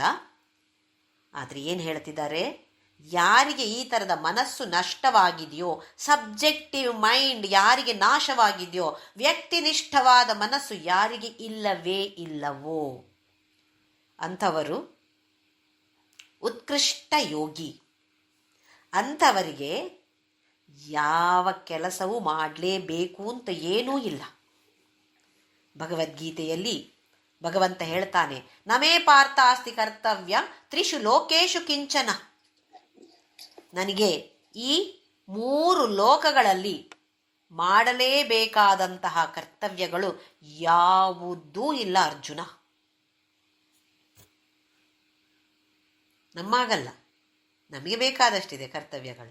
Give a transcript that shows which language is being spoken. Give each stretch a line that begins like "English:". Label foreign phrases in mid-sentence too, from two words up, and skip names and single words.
Kannada: ಆದರೆ ಏನು ಹೇಳ್ತಿದ್ದಾರೆ, ಯಾರಿಗೆ ಈ ಥರದ ಮನಸ್ಸು ನಷ್ಟವಾಗಿದೆಯೋ,
English: subjective mind
Kannada: ಯಾರಿಗೆ ನಾಶವಾಗಿದೆಯೋ, ವ್ಯಕ್ತಿನಿಷ್ಠವಾದ ಮನಸ್ಸು ಯಾರಿಗೆ ಇಲ್ಲವೇ ಇಲ್ಲವೋ ಅಂಥವರು ಉತ್ಕೃಷ್ಟ ಯೋಗಿ. ಅಂಥವರಿಗೆ ಯಾವ ಕೆಲಸವೂ ಮಾಡಲೇಬೇಕು ಅಂತ ಏನೂ ಇಲ್ಲ. ಭಗವದ್ಗೀತೆಯಲ್ಲಿ ಭಗವಂತ ಹೇಳ್ತಾನೆ,
Sanskrit: ನಮೇ ಪಾರ್ಥಾಸ್ತಿ ಕರ್ತವ್ಯ ತ್ರಿಷು ಲೋಕೇಶು ಕಿಂಚನ.
Kannada: ನನಗೆ ಈ 3 ಲೋಕಗಳಲ್ಲಿ ಮಾಡಲೇಬೇಕಾದಂತಹ ಕರ್ತವ್ಯಗಳು ಯಾವುದೂ ಇಲ್ಲ ಅರ್ಜುನ. ನಮ್ಮಾಗಲ್ಲ, ನಮಗೆ ಬೇಕಾದಷ್ಟಿದೆ ಕರ್ತವ್ಯಗಳು.